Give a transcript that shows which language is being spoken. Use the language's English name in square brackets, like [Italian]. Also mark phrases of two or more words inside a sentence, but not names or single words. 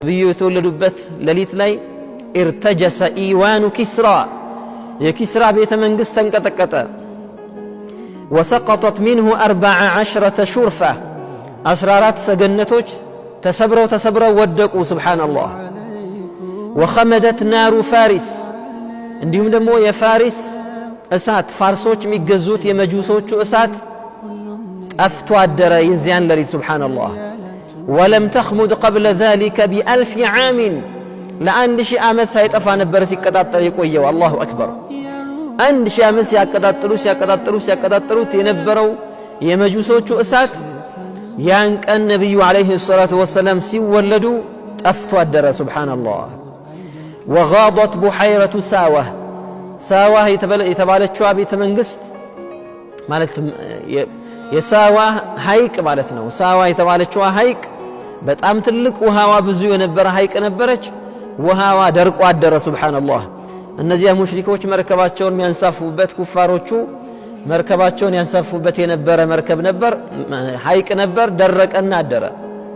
[Amharic] ነብዩ የተወለዱበት ሌሊት ላይ [Arabic] ارتجس إيوان كسرى [Amharic] የኪስራ ቤተ መንግስት ተንቀጠቀጠ። [Arabic] وسقطت منه 14 شرفة [Amharic] 14 ሰገነቶች ተሰብረው ወደቁ። ሱብሃንአላህ [Arabic] وخمدت نار فارس [Amharic] እንዲሁም ደግሞ የፋሪስ እሳት ፋርሶች የሚገዙት የመጁሶቹ እሳት ጠፍቶ አደረ የዚያን ሌሊት። ሱብሃንአላህ [Arabic] ولم تخمد قبل ذلك ب1000 عام [Amharic] ለአንድ ሺህ ዓመት ሳይጠፋ ነበር ሲቀጣጠል የቆየው። [Arabic] الله أكبر። [Amharic] 1000 ዓመት ሲያቀጣጥሉት የነበረው የመጁሶቹ እሳት ያን ቀን ነብዩ አለይሂ [Arabic] الصلاة والسلام [Amharic] ሲወለዱ ጠፍቶ አደረ። ሱብሃንአላህ [Arabic] وغاضت بحيرة [Amharic] ሳዋህ የተባለችው ቤተ መንግስት ማለት የሳዋህ ሐይቅ ማለት ነው። ሳዋህ የተባለችው ሐይቅ በጣም ትልቅ ውሃዋ ብዙ የነበረ ሐይቅ ነበረች። ውሃዋ ደርቆ አደረ። ሱብሃንአላህ እነዚያ ሙሽሪኮች መርከባቸውን የሚያንሳፉበት ኩፋሮቹ መርከባቸውን ያንሳፉበት የነበረ መርከብ ነበር፣ ሐይቅ ነበር፣ ደረቀና አደረ።